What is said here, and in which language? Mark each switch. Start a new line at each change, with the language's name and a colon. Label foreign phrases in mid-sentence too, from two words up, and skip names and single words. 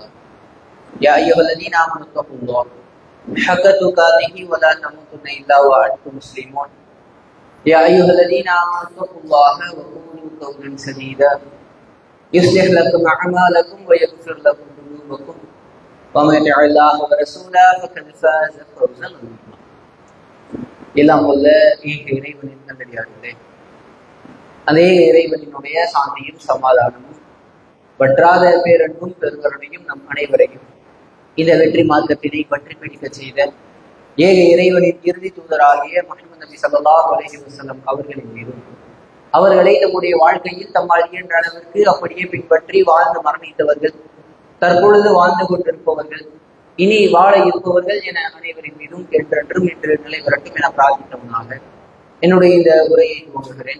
Arabic: يا أيها الذين آمنوا اتقوا الله حق تقاته ولا تموتن إلا وأنتم مسلمون. يا أيها الذين آمنوا اتقوا الله وقولوا قولا سديدا يصلح لكم أعمالكم ويغفر لكم ذنوبكم ومن يطع الله ورسوله فقد فاز فوزا عظيما.
Tamil: எல்லாம் வல்ல இறைவனின் நல்லடியார்களே, அதே இறைவனினுடைய சாந்தியும் சமாதானமும் வற்றாத பேரன்பும் பெருங்கருணையும் நம் அனைவரையும் இந்த வெற்றி மார்க்கத்தினை பற்றி பிடிக்க செய்த ஏக இறைவனின் இறுதி தூதராகிய முஹம்மது நபி
Arabic: صلى الله عليه وسلم
Tamil: அவர்களின் மீதும் அவர்களை நம்முடைய வாழ்க்கையில் தம்மால் இயன்ற அளவிற்கு அப்படியே பின்பற்றி வாழ்ந்து மரணித்தவர்கள், தற்பொழுது வாழ்ந்து கொண்டிருப்பவர்கள், இனி வாழ இருப்பவர்கள் என அனைவரின் மீதும் என்றென்றும் இன்று நிலை வரட்டும் என பிரார்த்தித்தவனாக என்னுடைய இந்த உரையை துவங்குகிறேன்.